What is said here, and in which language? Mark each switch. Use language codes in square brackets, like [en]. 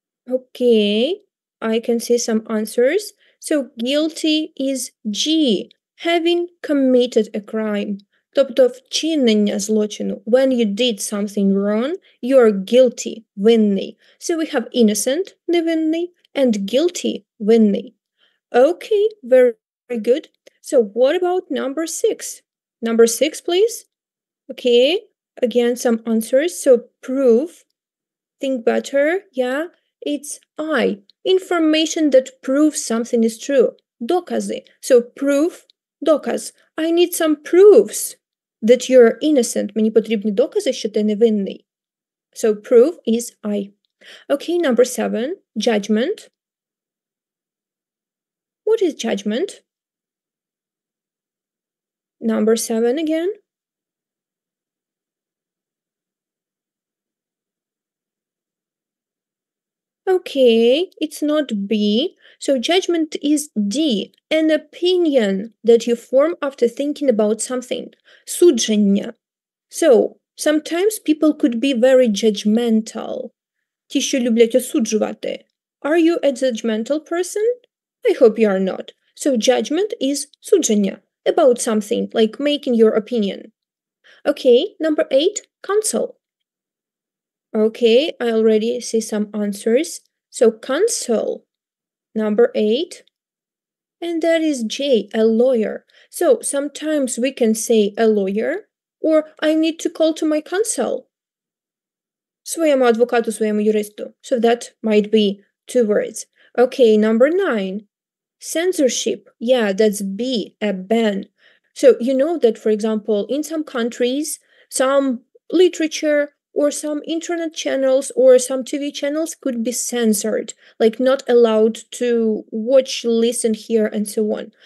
[en] Okay, I can see some answers. So guilty is G, having committed a crime. [uk] Тобто вчинення злочину. [en] When you did something wrong, you're guilty, [uk] винний. [en] So we have innocent, [uk] невинний, [en] and guilty, [uk] винний. [en] Okay, very, very good. So what about number 6? Number 6, please. Okay, again, some answers. So prove, think better, yeah. It's I. Information that proves something is true. [uk] Докази. [en] So proof, [uk] доказ. [en] I need some proofs that you're innocent. [uk] Мені потрібні докази, що ти невинний. [en] So proof is I. Okay, number 7. Judgment. What is judgment? Number 7 again. Okay, it's not B. So judgment is D, an opinion that you form after thinking about something. [uk] Судження. [en] So, sometimes people could be very judgmental. [uk] Ті, що люблять осуджувати. [en] Are you a judgmental person? I hope you are not. So judgment is [uk] судження, [en] about something, like making your opinion. Okay, number 8, counsel. Okay, I already see some answers. So counsel, number 8, and that is J, a lawyer. So sometimes we can say a lawyer, or I need to call to my counsel. [uk] Своєму адвокату, своєму юристу. [en] So that might be 2 words. Okay, number 9, censorship. Yeah, that's B, a ban. So you know that, for example, in some countries, some literature or some internet channels or some TV channels could be censored, like not allowed to watch, listen, hear, and so on.